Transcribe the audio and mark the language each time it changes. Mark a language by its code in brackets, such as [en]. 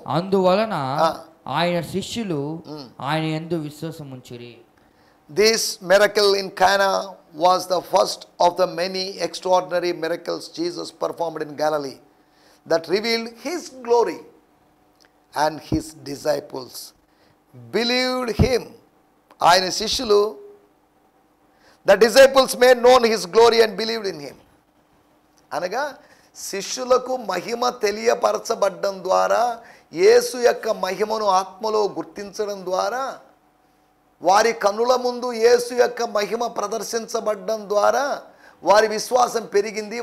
[te] అందువలన ఆయన శిష్యులు ఆయన యందు విశ్వాసముంచిరి. [en] This miracle in Cana was the first of the many extraordinary miracles Jesus performed in Galilee that revealed his glory, and his disciples believed him. [te] ఆయన శిష్యులు, [en] the disciples made known his glory and believed in him. [te] అనగా శిష్యులకు మహిమ తెలియపరచబడ్డం ద్వారా, యేసు యొక్క మహిమను ఆత్మలో గుర్తించడం ద్వారా, వారి కన్నుల ముందు యేసు యొక్క మహిమ ప్రదర్శించబడ్డం ద్వారా వారి విశ్వాసం పెరిగింది.